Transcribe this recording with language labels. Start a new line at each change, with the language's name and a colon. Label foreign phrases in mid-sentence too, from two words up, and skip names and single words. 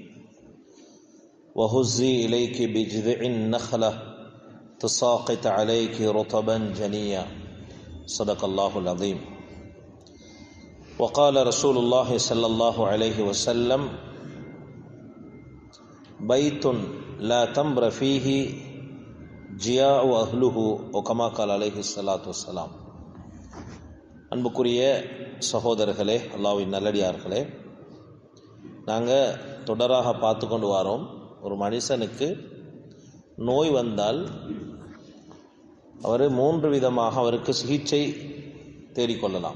Arabic: وهزي إليك بجذع النخلة تساقط عليك رطبا جنيا صدق الله العظيم وقال رسول الله صلى الله عليه وسلم بيت لا تمر فيه جياع أهله وكما قال عليه الصلاة والسلام.
Tamil: அன்புக்குரிய சகோதரர்களே, அல்லாஹ்வின் நல்லடியார்களே, நாங்கள் தொடராக பார்த்து கொண்டு வரோம். ஒரு மனுஷனுக்கு நோய் வந்தால் அவர் 3 விதமாக அவருக்கு சிகிச்சை தேடிக்கொள்ளலாம்.